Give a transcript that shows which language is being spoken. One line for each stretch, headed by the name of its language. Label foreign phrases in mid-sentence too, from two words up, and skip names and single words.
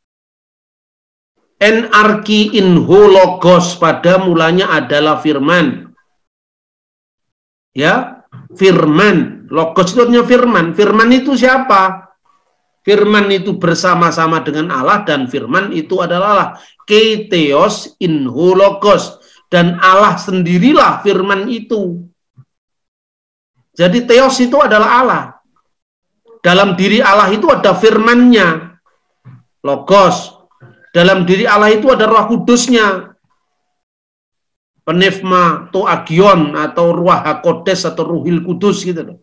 Greek: ἐν ἀρχῇ ἦν ὁ λόγος,
Indonesian: pada mulanya adalah firman. Ya, firman, logos itu artinya firman. Firman itu siapa? Firman itu bersama-sama dengan Allah, dan firman itu adalah Allah.
Greek: καὶ θεὸς ἦν ὁ λόγος,
Indonesian: dan Allah sendirilah firman itu. Jadi theos itu adalah Allah. Dalam diri Allah itu ada firmannya, logos. Dalam diri Allah itu ada Roh Kudusnya, Pneuma atau agion atau
Hebrew: רוח הקודש
Indonesian: atau
Arabic: روح القدس
Indonesian: gitu.